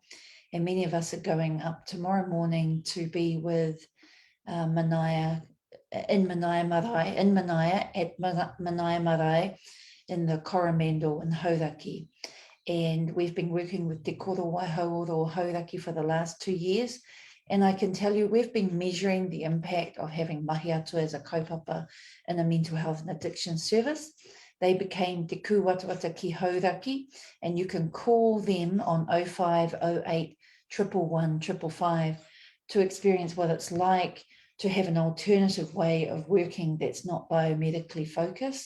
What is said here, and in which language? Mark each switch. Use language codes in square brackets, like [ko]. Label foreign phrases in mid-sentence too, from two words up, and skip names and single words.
[en] And many of us are going up tomorrow morning to be with Manaia, at Manaia Marae, in the Coromandel in Hauraki. And we've been working with Te Koro Waihaoro Hauraki for the last 2 years. And I can tell you, we've been measuring the impact of having Mahi Atua as a kaupapa in a mental health and addiction service. They became Te Kūwatawata ki Hauraki, and you can call them on 0508 111 555 to experience what it's like to have an alternative way of working that's not biomedically focused.